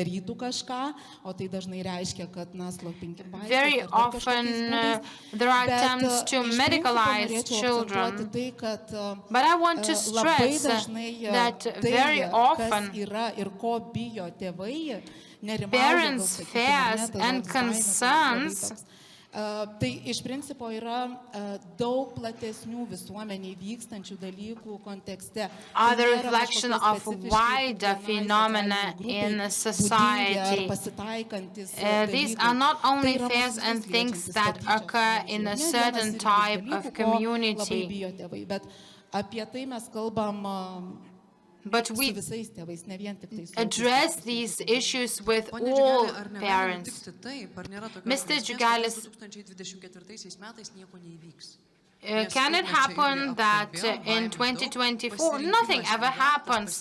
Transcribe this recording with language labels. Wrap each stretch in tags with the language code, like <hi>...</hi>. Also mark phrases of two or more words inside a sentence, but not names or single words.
<en>Very often there are attempts to medicalize children, but I want to stress that very often parents' fears and concerns</en> <lt>Tai iš principo yra daug platesnių visuomeniai vykstančių dalykų kontekste.</lt> <en>Are the reflection of wider phenomena in society. These are not only fears and things that occur in a certain type of community.</en> <lt>Apie tai mes kalbam.</lt> <en>But we address these issues with all parents. Mr. Džiugelis, can it happen that in 2024 nothing ever happens?</en>